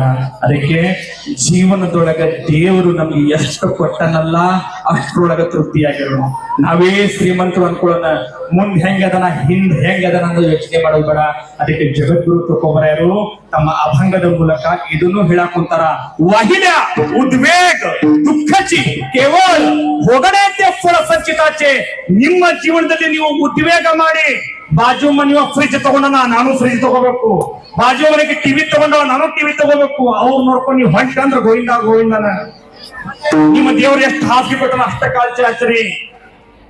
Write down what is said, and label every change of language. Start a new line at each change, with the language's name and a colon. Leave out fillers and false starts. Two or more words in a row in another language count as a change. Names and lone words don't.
Kannada: ಅದಕ್ಕೆ ಜೀವನದೊಳಗ ದೇವರು ನಮ್ಗೆ ಎಷ್ಟು ಕೊಟ್ಟನಲ್ಲ ಅಷ್ಟ್ರೊಳಗ ತೃಪ್ತಿಯಾಗಿರೋಣ. ನಾವೇ ಶ್ರೀಮಂತರು ಅನ್ಕೊಳ್ಳೋಣ, ಮುಂದ್ ಹೆಂಗದನ ಹಿಂದ್ ಹೆಂಗದನ ಅನ್ನೋದು ಯೋಚನೆ ಮಾಡೋದು ಬೇಡ. ಅದಕ್ಕೆ ಜಗದ್ಗುರು ತುಕೋಬರಾಯರು ತಮ್ಮ ಅಭಂಗದ ಮೂಲಕ ಇದನ್ನು ಹೇಳಕ್ ಕುಂತಾರ.
Marathi: वाहिल्या उद्वेग दुःखाची केवळ भोगण्याचे फळ संचिताचे.
Kannada: ನಿಮ್ಮ ಜೀವನದಲ್ಲಿ ನೀವು ಉದ್ವೇಗ ಮಾಡಿ, ಬಾಜು ಮನೆಯ ಫ್ರಿಜ್ ತಗೊಂಡ ನಾನು ಫ್ರಿಜ್ ತಗೋಬೇಕು, ಬಾಜು ಮನೆಗೆ ಟಿವಿ ತಗೊಂಡ ನಾನು ಟಿವಿ ತಗೋಬೇಕು, ಅವ್ರು ನೋಡ್ಕೊಂಡು ನೀವು ಹೊಂಟ ಅಂದ್ರೆ ಗೋವಿಂದನ. ನಿಮ್ಮ ದೇವ್ರು ಎಷ್ಟು ಹಾಸಿಗೆ ಕೊಟ್ಟನ ಅಷ್ಟ ಕಾಲ್ಚಿ ಹಚ್ಚ್ರಿ.